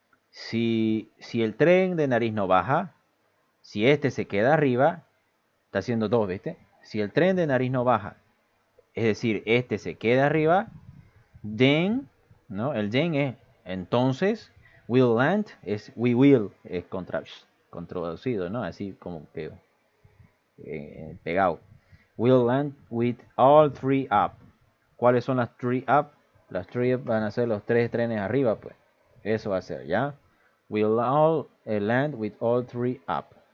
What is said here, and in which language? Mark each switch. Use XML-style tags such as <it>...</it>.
<es>Si el tren de nariz no baja, si este se queda arriba, está haciendo dos, ¿viste? Si el tren de nariz no baja, es decir, este se queda arriba, then, ¿no? El then es entonces, will land, es we will, es contraducido, ¿no? Así como que pegado.</es> <en>Will land with all three up.</en> <es>¿Cuáles son las three up? Las three up van a ser los tres trenes arriba, pues. Eso va a ser, ¿ya?</es> <en>Will all land with all three up.</en>